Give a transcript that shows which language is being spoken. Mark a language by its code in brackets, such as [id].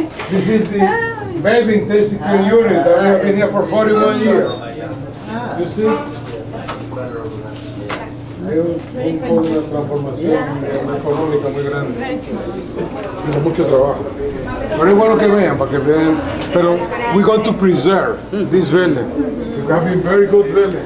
[en] This is the baby intensive care unit that we have been here for 41 years. You see? [es] Hay una transformación económica muy grande y de mucho trabajo. Pero es bueno que vean, para que vean. [en] Pero we're going to preserve this building. It can be a very good building.